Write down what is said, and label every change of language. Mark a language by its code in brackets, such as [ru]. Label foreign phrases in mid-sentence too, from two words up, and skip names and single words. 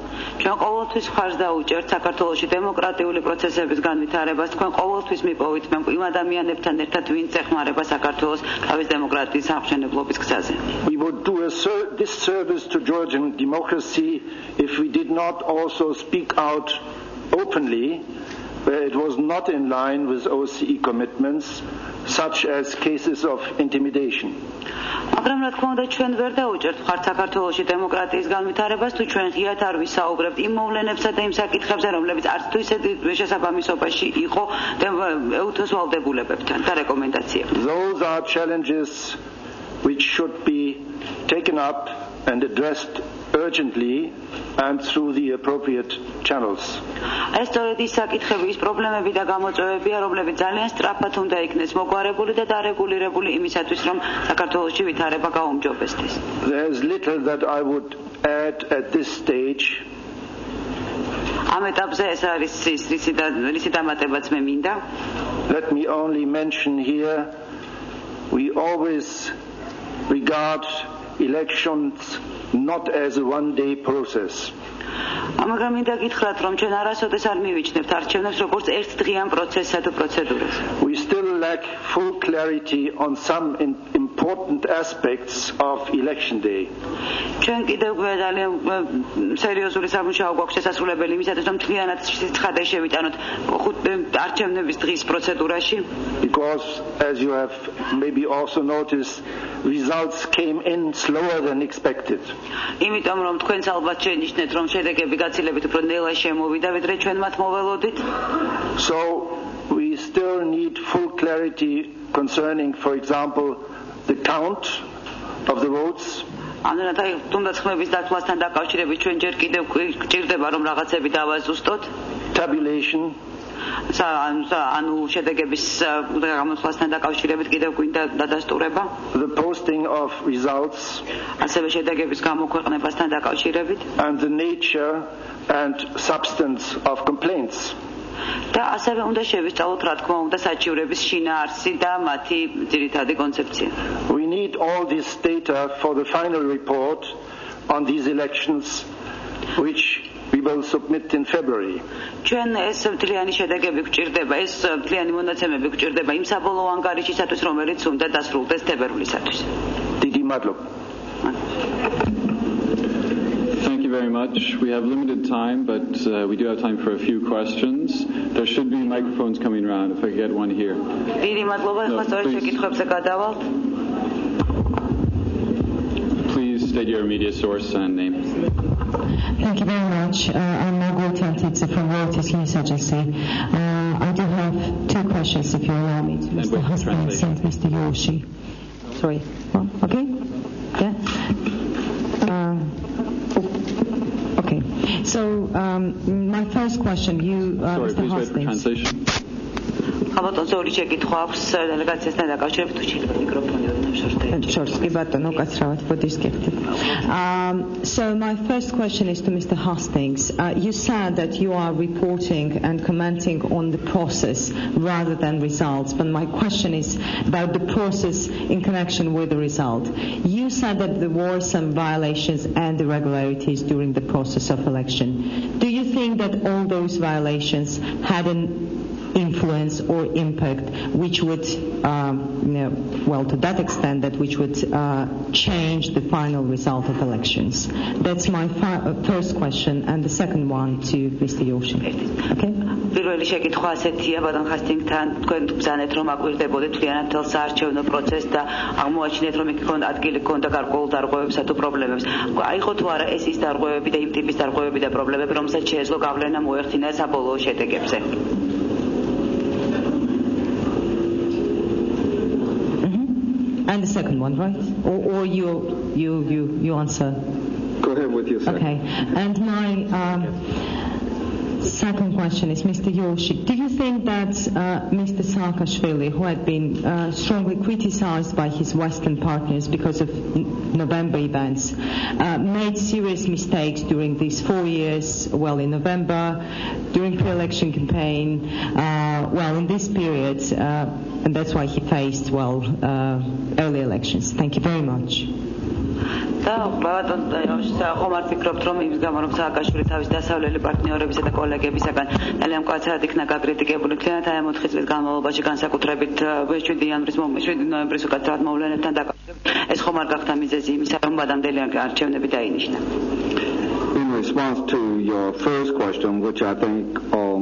[en] We would do a disservice to Georgian democracy if we did not also speak out openly where it was not in line with OSCE commitments, such as cases of intimidation. [ka] მაგრამ რა თქმა უნდა ჩვენ ვერ დაუჭერთ მხარს საქართველოში დემოკრატიის განვითარებას თუ ჩვენ ღიად არ ვისაუბრებთ იმ მოვლენებსა და იმ საკითხებზე, რომლებიც არც თუ ისე შესაბამისობაში იყო ეუთოს ვალდებულებებთან და რეკომენდაციებთან. [en] Those are challenges which should be taken up and addressed urgently and through the appropriate channels. [ka] ეს სწორედ ის საკითხები, ის პრობლემები და გამოწვევებია, რომლებიც ძალიან სწრაფად უნდა იქნეს მოგვარებული და დარეგულირებული იმისათვის, რომ საქართველოში ვითარება გაუმჯობესდეს. [en] There is little that I would add at this stage. [ka] ამ ეტაპზე ეს არის რისი დამატებაც მე მინდა. [en] Let me only mention here, we always regard elections not as a one-day process. [ka] მაგრამ მინდა გითხრათ, რომ ჩვენ არასოდეს არ მივიჩნევთ არჩევნებს როგორც ერთდღიან პროცესსა თუ პროცედურას. [en] We still lack full clarity on some important aspects of election day. [ka] ჩვენ კიდევ ძალიან სერიოზული სამუშაო გვაქვს შესაძლებელი იმისათვის, რომ მთლიანად ცხადე შევიტანოთ არჩევნების დღის პროცედურაში. [en] Because, as you have maybe also noticed, results came in slower than expected. [ka] იმიტომ რომ თქვენც ალბათ შენიშნეთ, რომ შედეგები გაცილებით უფრო ნელა შემოვიდა, ვიდრე ჩვენ მათ მოველოდით. [en] So we still need full clarity concerning, for example, the count of the votes. [ka] ამიტომ თუნდაც ხმების დათვლასთან დაკავშირებით ჩვენ ჯერ კიდევ გვჭირდება, რომ რაღაცები დავაზუსტოთ. [en] Tabulation. [ka] ანუ შედეგების გამოთვლასთან დაკავშირებით კიდევ გვინდა დადასტურება. [en] The posting of results. [ka] ასევე შედეგების გამოქვეყნებასთან დაკავშირებით. [en] And the nature and substance of complaints. [ka] და ასევე უნდა შევისწავლოთ, რა თქმა უნდა, საჩივრების შინაარსი და მათი ძირითადი კონცეფცია. [en] We need all this data for the final report on these elections, which we will submit in February. [ka] ჩვენ ეს მთლიანი შედეგები გვჭირდება, ეს მთლიანი მონაცემები გვჭირდება იმ საბოლოო ანგარიშისათვის, რომელიც უნდა დასრულდეს თებერვლისათვის. დიდი მადლობა. [en] Thank you very much. We have limited time, but we do have time for a few questions. There should be microphones coming around, if I get one here. [ka] დიდი მადლობა, ახლა სწორედ შეკითხვებზე გადავალთ. [en] Please state your immediate source and name. Thank you very much. I'm Margaret Antitsa from Reuters News Agency. I do have two questions, if you allow me, to Mr. Hastings and Mr. Yoshi. Sorry. Well, okay? Yeah? Okay. So, my first question, Sorry, Mr. please wait for Hastings. translation. [ka] ალბათ ორი შეკითხვა აქვს დელეგაციასთან დაკავშირებით, თუ შეიძლება მიკროფონი [en] So my first question is to Mr. Hastings. You said that you are reporting and commenting on the process rather than results, but my question is about the process in connection with the result. You said that there were some violations and irregularities during the process of election. Do you think that all those violations had an influence or impact which would, to that extent, that which would change the final result of elections? That's my first question, and the second one to Mr. Yoshi. Okay? [ka] პირველი შეკითხვა ასეთია, ბატონ ხასტინგთან, თქვენ ბრძანეთ, რომ აკვირდებოდეთ მთლიანად მთელ საარჩევნო პროცესს და აღმოაჩინეთ, რომ იქ ადგილი ჰქონდა გარკვეულ დარღვევებსა თუ პრობლემებს. აიღო თუ არა ეს ის დარღვევები და იმ ტიპის დარღვევები და პრობლემები, რომელსაც შეეძლო გავლენა მოეხდინა საბოლოო შედეგებზე? [en] And the second one, right? Or you answer? Go ahead with your second. Okay. And my second question is, Mr. Yoshi, do you think that Mr. Saakashvili, who had been strongly criticized by his Western partners because of November events, made serious mistakes during these 4 years, in November, during pre-election campaign, in this period, and that's why he faced, early elections? Thank you very much. [ka] და ხომ ვფიქრობთ, რომ იმის გამო, რომ სააკაშვილი თავის დასავლელი პარტნიორებისა და კოლეგებისაგან ძალიან მკვეთრად იქნა გაკრიტიკებული, მთლიანად აი ამ 4 წლის განმავლობაში, განსაკუთრებით 7 ნოემბრის უკაცრავად მოვლენებთან დაკავშირებით, ეს ხომ არ გახდა მიზეზი იმისა, რომ ბადამდელი არჩევნები დაინიშნა. [en] In response to your first question, which I think